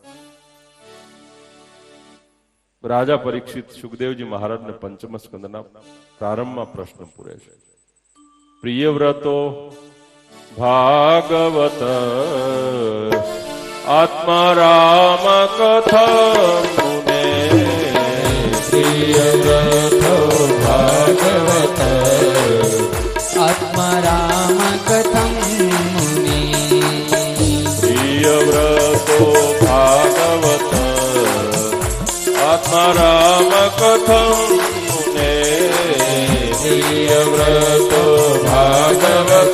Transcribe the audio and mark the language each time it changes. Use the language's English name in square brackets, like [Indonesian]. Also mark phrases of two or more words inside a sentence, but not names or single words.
[Gujarati] રાજા પરીક્ષિત સુખદેવજી મહારાજને પંચમ સ્કંદના પ્રારંભમાં પ્રશ્ન પૂરે છે [Sanskrit] प्रियव्रतो भागवत आत्मा राम कथा मुने प्रियव्रतो भागवत आत्मा राम कथं मुने प्रियव्रतो भागवत आत्मा राम कथं मुने प्रियव्रतो भागवत